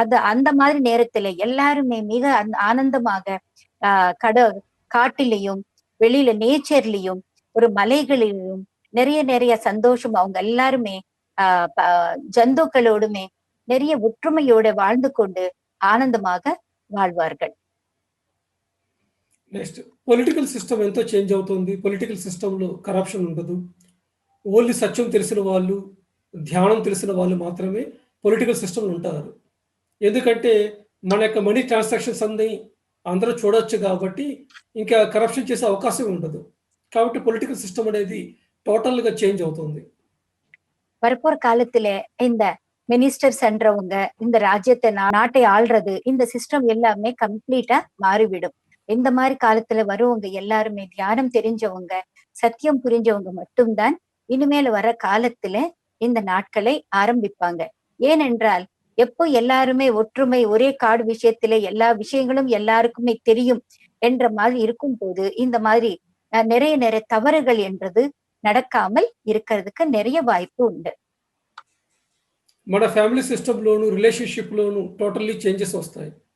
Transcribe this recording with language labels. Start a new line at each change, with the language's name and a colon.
Tamil: அந்த மாதிரி நேரத்துல எல்லாருமே மிக ஆனந்தமாக காட்டிலையும் வெளியில நேச்சர்லயும் ஒரு மலைகளிலும் நிறைய நிறைய சந்தோஷம் அவங்க எல்லாருமே ஜந்துக்களோடுமே நிறைய ஒற்றுமையோட வாழ்ந்து கொண்டு ஆனந்தமாக வாழ்வார்கள்.
Telugu: నెక్స్ట్ పొలిటికల్ సిస్టమ్ ఎంతో చేంజ్ అవుతుంది. పొలిటికల్ సిస్టంలో కరప్షన్ ఉండదు. ఓన్లీ సత్యం తెలిసిన వాళ్ళు, ధ్యానం తెలిసిన వాళ్ళు మాత్రమే పొలిటికల్ సిస్టంలో ఉంటారు. ఎందుకంటే మన యొక్క మనీ ట్రాన్సాక్షన్స్ అన్ని అందరూ చూడొచ్చు కాబట్టి ఇంకా కరప్షన్ చేసే అవకాశం ఉండదు. కాబట్టి పొలిటికల్ సిస్టమ్ అనేది టోటల్‌గా చేంజ్ అవుతుంది.
Tamil: வரப்போற காலத்துல இந்த மினிஸ்டர்ஸ்ன்றவங்க இந்த ராஜ்யத்தை நாட்டை ஆள்றது இந்த சிஸ்டம் எல்லாமே கம்ப்ளீட்டா மாறிவிடும். இந்த மாதிரி காலத்துல வருவங்க எல்லாருமே தியானம் தெரிஞ்சவங்க, சத்தியம் புரிஞ்சவங்க மட்டும்தான் இனிமேல் வர காலத்துல இந்த நாட்களை ஆரம்பிப்பாங்க. ஏனென்றால் எப்போ எல்லாருமே ஒற்றுமை ஒரே காடு விஷயத்திலே எல்லா விஷயங்களும் எல்லாருக்குமே தெரியும் என்ற மாதிரி இருக்கும் போது இந்த மாதிரி நிறைய நிறைய தவறுகள் என்றது நடக்காமல் இருக்கிறதுக்கு நிறைய வாய்ப்பு உண்டு.
Telugu: మన ఫ్యామిలీ సిస్టమ్‌లోను, రిలేషన్‌షిప్‌లోను టోటల్లీ చేంజెస్ వస్తాయి.